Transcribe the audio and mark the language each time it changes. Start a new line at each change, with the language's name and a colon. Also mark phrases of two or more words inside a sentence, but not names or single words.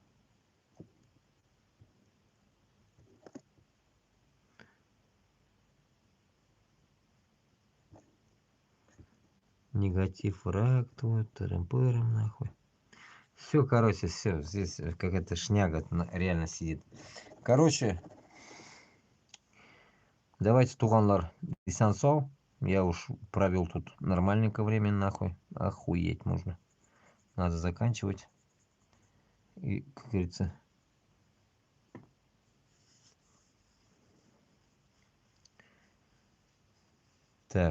Russian: Негатив рак твой, тырым-пырым, нахуй. Все, короче, все. Здесь какая-то шняга реально сидит. Короче, давайте,
Tatar: туғанлар, исән сау.
Russian: Я уж провел тут нормальненько время, нахуй. Охуеть можно. Надо заканчивать. И, как говорится... Так.